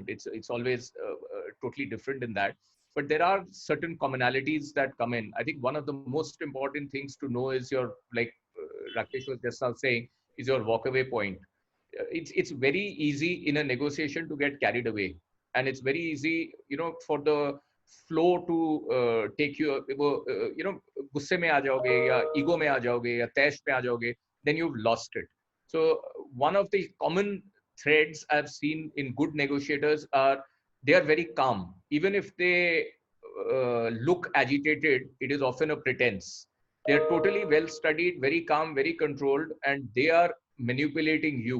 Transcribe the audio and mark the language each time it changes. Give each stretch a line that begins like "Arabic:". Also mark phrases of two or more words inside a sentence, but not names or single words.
English: It's always totally different in that. But there are certain commonalities that come in. I think one of the most important things to know is your, like Rakesh was just now saying, is your walkaway point. It's very easy in a negotiation to get carried away, and it's very easy, for the flow to take you,
Hindi: गुस्से में आ जाओगे या ego में आ जाओगे या तैश में आ जाओगे,
English: then you've lost it. So one of the common threads I've seen in good negotiators are they are very calm. Even if they look agitated, it is often a pretense. They are totally well studied, very calm, very controlled, and they are manipulating you.